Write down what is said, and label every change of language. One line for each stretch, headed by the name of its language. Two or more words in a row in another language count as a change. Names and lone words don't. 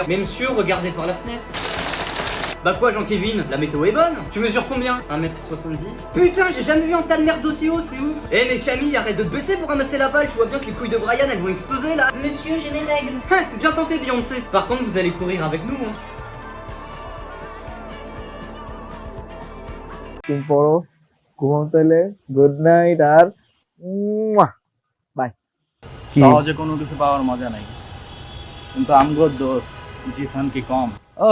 French: Mais monsieur, regardez par la fenêtre. Bah quoi Jean-Kevin, la météo est bonne. Tu mesures combien? 1m70. Putain, j'ai jamais vu un tas de merde aussi haut, c'est ouf. Eh mais Camille, arrête de te baisser pour ramasser la balle, tu vois bien que les couilles de Brian elles vont exploser là. Monsieur, j'ai mes règles. Bien tenté Beyoncé. Par contre, vous allez courir avec nous. Hein.
English: good night
Bangla: আর বাই। সহজে কোনো কিছু পাওয়ার মজা নাই, কিন্তু আমগো দোষ জিসান কি কম। ও